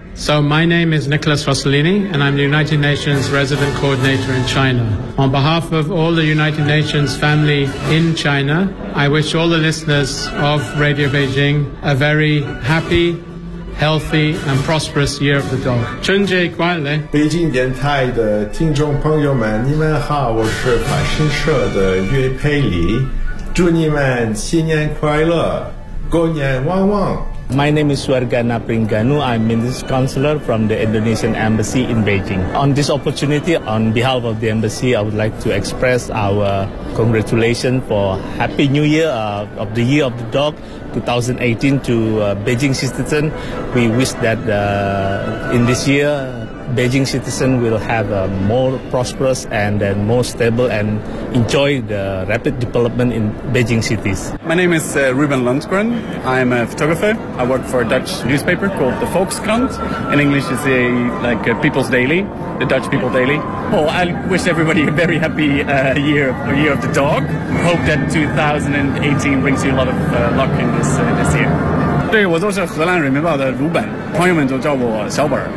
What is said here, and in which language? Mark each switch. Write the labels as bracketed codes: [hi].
[en] So my name is Nicholas Rossellini, and I'm the United Nations Resident Coordinator in China. On behalf of all the United Nations family in China, I wish all the listeners of Radio Beijing a very happy, healthy, and prosperous Year of the Dog. [zh] 春节快乐！北京电台的听众朋友们，你们好，我是法新社的岳佩里，祝你们新年快乐，狗年旺旺。 [en] My name is Swargana Pringanu. I'm Minister Counselor from the Indonesian Embassy in Beijing. On this opportunity, on behalf of the Embassy, I would like to express our congratulations for Happy New Year of the Year of the Dog 2018 to Beijing citizens. We wish that in this year, Beijing citizens will have a more prosperous and then more stable and enjoy the rapid development in Beijing cities. My name is Ruben Lundgren. I'm a photographer. I work for a Dutch newspaper called the Volkskrant. In English, it's a People's Daily, the Dutch People Daily. Well, I wish everybody a very happy year of the dog. Hope that 2018 brings you a lot of luck in this year. [zh] 对，我就是荷兰人民报的鲁本，朋友们都叫我小本。